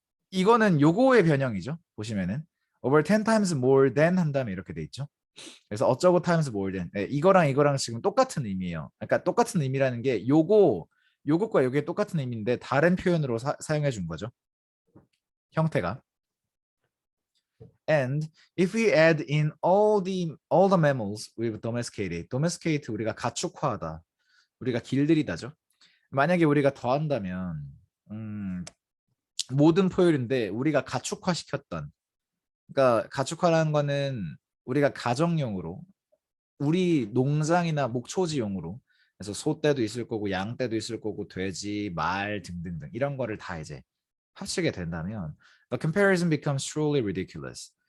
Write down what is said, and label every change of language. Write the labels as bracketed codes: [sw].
[ko] 이거는 요거의 변형이죠. 보시면은 over 10 times more than 한 다음에 이렇게 돼 있죠. 그래서 어쩌고 times more than 이거랑 이거랑 지금 똑같은 의미예요. 그러니까 똑같은 의미라는 게 요것과 요게 똑같은 의미인데 다른 표현으로 사용해 준 거죠. 형태가. [en] And if we add in all the mammals we've domesticated, domesticate [ko] 우리가 가축화하다, 우리가 길들이다죠. 만약에 우리가 더한다면 모든 포유류인데 우리가 가축화시켰던, 그러니까 가축화라는 거는 우리가 가정용으로 우리 농장이나 목초지용으로 그래서 소떼도 있을 거고 양떼도 있을 거고 돼지, 말 등등등 이런 거를 다 이제 합치게 된다면 [en] the comparison becomes truly ridiculous.